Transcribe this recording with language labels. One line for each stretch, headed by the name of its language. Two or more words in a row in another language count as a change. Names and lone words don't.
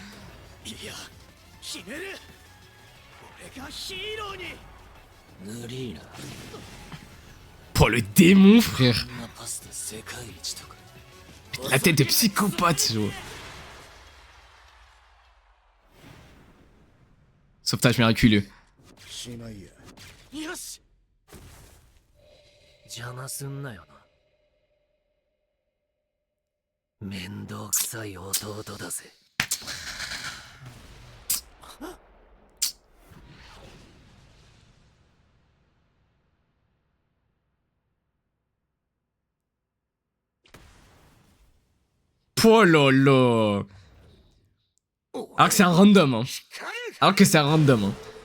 French: Oh le démon, frère. La tête de psychopathe, genre. Sauvetage miraculeux.
Japanese: よし邪魔すんなよな面倒くさい弟だぜ
French: Oh là là. Alors que c'est un random, hein. Alors que c'est un random, hein.